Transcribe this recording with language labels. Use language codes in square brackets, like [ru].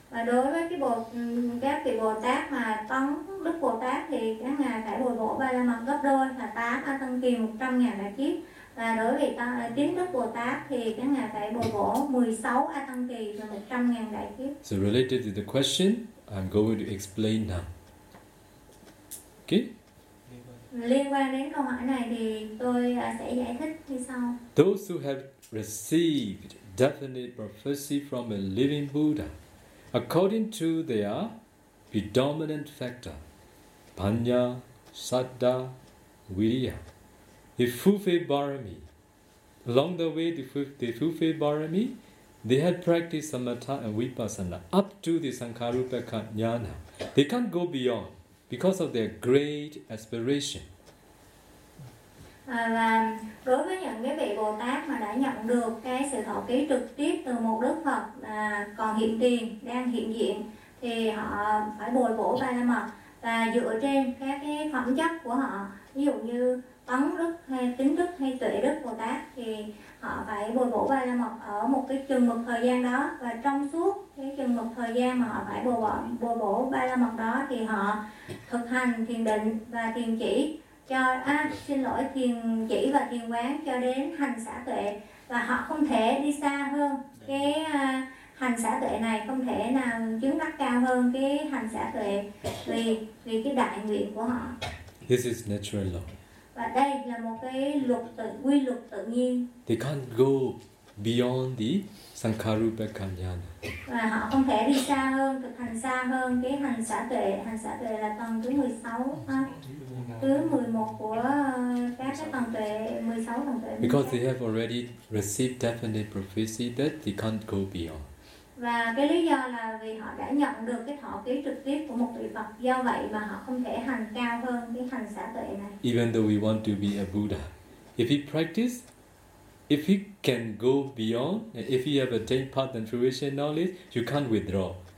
[vi] Và đối với các vị Bồ Tát mà Tấn Đức Bồ Tát thì các ngài phải bồi bổ ba la mật gấp đôi là 8 a tăng kỳ 100,000 đại kiếp. Và đối với Tín Đức Bồ Tát thì các ngài phải bồi bổ 16 a tăng kỳ và 100,000 đại kiếp. [en] So related to the question, I'm going to explain now. Okay? [vi] Liên quan đến câu hỏi này thì tôi sẽ giải thích như sau. [en] Those who have received definite prophecy from a living Buddha, according to their predominant factor, panya, saddha, viriya, the fulfilled barami. Along the way, the fulfilled barami, they had practiced samatha and vipassana up to the sankharupaka jnana. They can't go beyond because of their great aspiration. [vi] Và đối với những cái vị Bồ Tát mà đã nhận được cái sự thọ ký trực tiếp từ một Đức Phật còn hiện tiền, đang hiện diện, thì họ phải bồi bổ ba la mật và dựa trên các cái phẩm chất của họ, ví dụ như Tấn Đức hay Tín Đức hay Tuệ Đức Bồ Tát, thì họ phải bồi bổ ba la mật ở một cái chừng mực thời gian đó. Và trong suốt cái chừng mực thời gian mà họ phải bồi bổ ba la mật đó, thì họ thực hành thiền định và thiền chỉ cho thiền chỉ và thiền quán cho đến hành xả tuệ, và họ không thể đi xa hơn cái hành xả tuệ này, không thể nào chứng đắc cao hơn cái hành xả tuệ vì cái đại nguyện của họ. [en] This is natural law. [vi] Và đây là một cái quy luật tự nhiên. [en] They can't go beyond the sankharupaka jnana. [vi] Và họ không thể đi xa hơn, thực hành xa hơn cái hành xả tuệ. Hành xả tuệ là tầng thứ 16 ha. Thứ 11 của các tầng tuệ, 16 tầng tuệ. [en] Because they have already received definite prophecy that they can't go beyond. [vi] Và cái lý do là vì họ đã nhận được cái thọ ký trực tiếp của một vị Phật, do vậy mà họ không thể hành cao hơn cái hành xả tuệ này. [en] Even though we want to be a Buddha, if he practice, if he can go beyond, if he have attained path and fruition knowledge, you can't withdraw.